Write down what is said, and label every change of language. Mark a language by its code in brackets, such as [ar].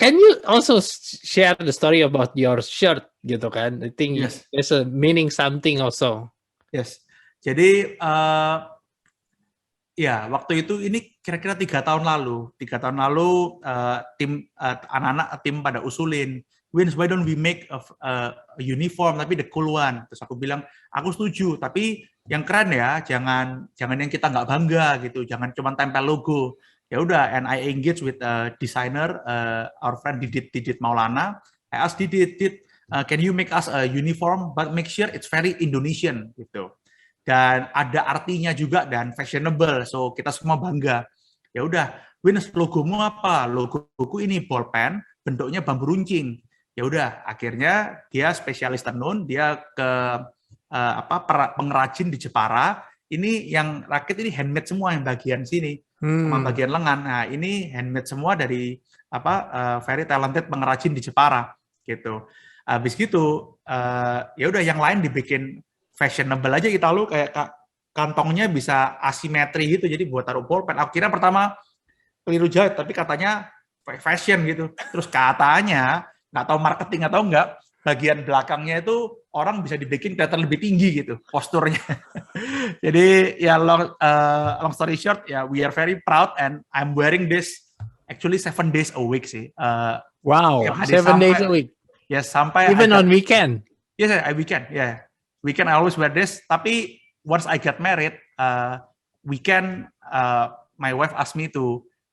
[en] Can you also share the story about your shirt [id] gitu kan? [en] I think there's a meaning something also. Yes. [id] Jadi ya waktu itu ini kira-kira 3 tahun lalu. 3 tahun lalu tim anak-anak tim pada usulin, Wins, [en] why don't we make a uniform [id] tapi [en] the cool one? [id] Terus aku bilang aku setuju, tapi yang keren ya, jangan yang kita nggak bangga gitu, jangan cuma tempel logo. Ya udah, [en] and I engage with a designer, our friend Didit Maulana. I asked Didit, can you make us a uniform, but make sure it's very Indonesian [id] gitu. Dan ada artinya juga dan fashionable, [en] so [id] kita semua bangga. Ya udah, Wins, logomu apa? Logoku ini bolpen, bentuknya bambu runcing. Ya udah, akhirnya dia spesialis tenun, dia ke pengrajin di Jepara. Ini yang rakit ini handmade semua, yang bagian sini sama bagian lengan. Nah, ini handmade semua dari [en] very talented [id] pengrajin di Jepara gitu. Habis gitu ya udah, yang lain dibikin fashionable aja kita lu, kayak kantongnya bisa asimetri gitu, jadi buat taruh bolpen. Aku kira pertama keliru jahit, tapi katanya fashion gitu. Terus katanya nggak tahu marketing atau enggak, bagian belakangnya itu orang bisa dibikin kelihatan lebih tinggi gitu posturnya. Jadi ya [en] long story short ya, we are very proud and I'm wearing this actually 7 days a week [id] sih. [en] Wow, 7 days a week. Yes, [id] sampai [en] even on weekend. Yes, I weekend. Yeah, weekend I always wear this. [id] Tapi [en] once I get married, weekend my wife asked me to